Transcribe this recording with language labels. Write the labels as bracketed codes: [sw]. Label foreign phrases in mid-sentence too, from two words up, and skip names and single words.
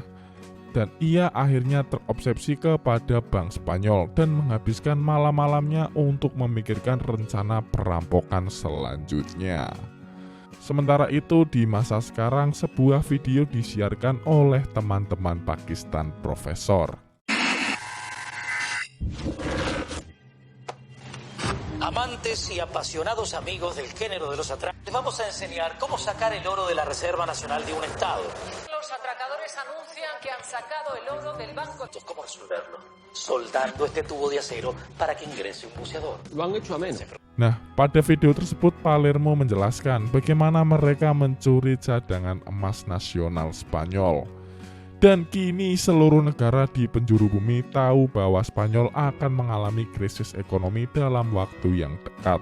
[id] Dan ia akhirnya terobsesi kepada Bank Spanyol dan menghabiskan malam-malamnya untuk memikirkan rencana perampokan selanjutnya. Sementara itu di masa sekarang sebuah video disiarkan oleh teman-teman Pakistan Profesor. [es] Amantes y apasionados amigos del género de los atracos, les vamos a enseñar cómo sacar el oro de la Reserva Nacional de un estado. Los atracadores anuncian que han sacado el oro del banco. ¿Cómo resolverlo? Soldando este tubo de acero para que ingrese un buceador. Lo han hecho ameno. [id] Nah, pada video tersebut Palermo menjelaskan bagaimana mereka mencuri cadangan emas nasional Spanyol. Dan kini seluruh negara di penjuru bumi tahu bahwa Spanyol akan mengalami krisis ekonomi dalam waktu yang dekat.